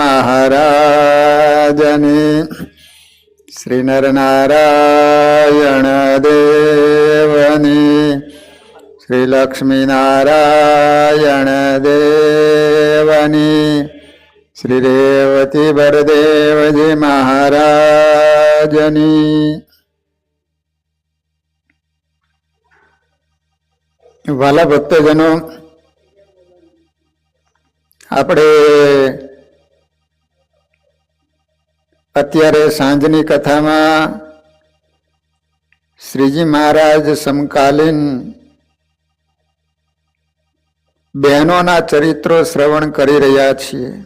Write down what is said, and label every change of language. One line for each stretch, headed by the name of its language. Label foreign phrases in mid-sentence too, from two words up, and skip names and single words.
Gujarati: મહારાજને શ્રી નરનારાયણ દેવને શ્રી લક્ષ્મીનારાયણ દેવને શ્રી રેવતી બરદેવજી મહારાજની। વાલા ભક્તજનો, આપણે અત્યારે સાંજની કથામાં શ્રીજી મહારાજ સમકાલીન બહેનોના ચરિત્રો શ્રવણ કરી રહ્યા છીએ.